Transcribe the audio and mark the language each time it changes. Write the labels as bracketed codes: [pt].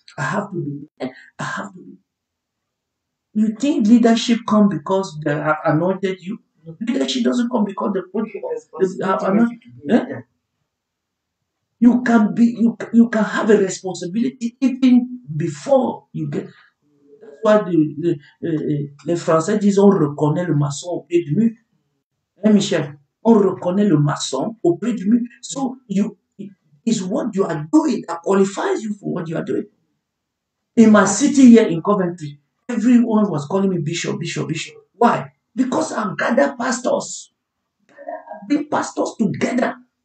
[en] I have to be. You think leadership comes because they have anointed you? Leadership doesn't come because they have anointed. You can have a responsibility even before you get. That's why [fr] les Français disent on reconnaît le maçon au pied du mur. Hein, Michel? On reconnaît le maçon au pied du mur. [en] So it's what you are doing that qualifies you for what you are doing. In my city here in Coventry, everyone was calling me Bishop. Why? Because I've gathered pastors. Bring pastors together.